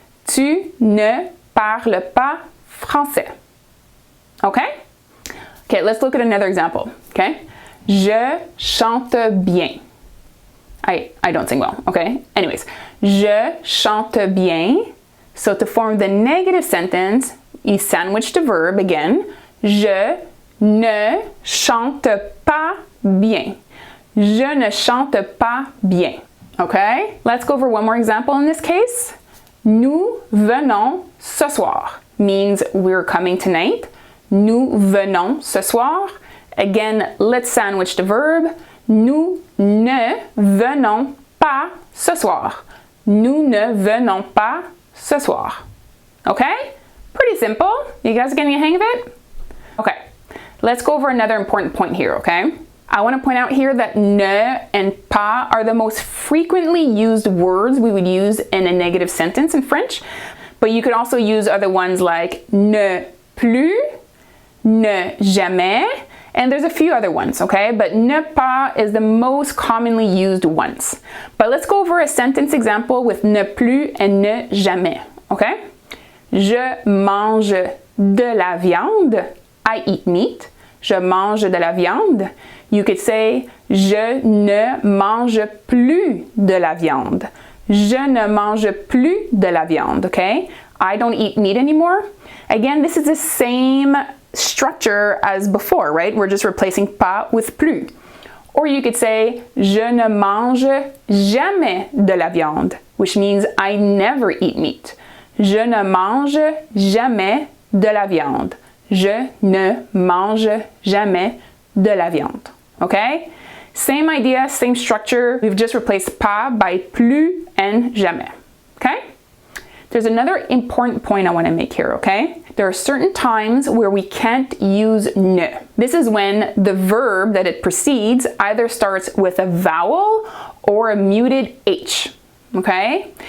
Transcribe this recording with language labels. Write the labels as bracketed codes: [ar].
[fr] Tu ne parles pas français. [en] Okay? Okay, let's look at another example. Okay? [fr] Je chante bien. [en] I don't sing well, okay? [fr] Anyways, je chante bien. [en] So to form the negative sentence, you sandwich the verb again. [fr] Je ne chante pas bien. Je ne chante pas bien. Okay? [en] Let's go over one more example in this case. [fr] Nous venons ce soir [en] means we're coming tonight. [fr] Nous venons ce soir. [en] Again, let's sandwich the verb. [fr] Nous ne venons pas ce soir. Nous ne venons pas ce soir. [en] Okay? Pretty simple. You guys getting a hang of it? Okay. Let's go over another important point here, okay? I want to point out here that ne and pas are the most frequently used words we would use in a negative sentence in French, but you could also use other ones like ne plus, ne jamais, and there's a few other ones, okay? But ne pas is the most commonly used ones. But let's go over a sentence example with ne plus and ne jamais, okay? [fr] Je mange de la viande. [en] I eat meat. [fr] Je mange de la viande. [en] You could say, [fr] je ne mange plus de la viande. Je ne mange plus de la viande, okay? [en] I don't eat meat anymore. Again, this is the same structure as before, right? We're just replacing pas with plus. Or you could say, [fr] je ne mange jamais de la viande, [en] which means I never eat meat. [fr] Je ne mange jamais de la viande. Je ne mange jamais de la viande. [en] Okay? Same idea, same structure. We've just replaced pas by plus and jamais. Okay? There's another important point I want to make here, okay? There are certain times where we can't use ne. This is when the verb that it precedes either starts with a vowel or a muted H, okay?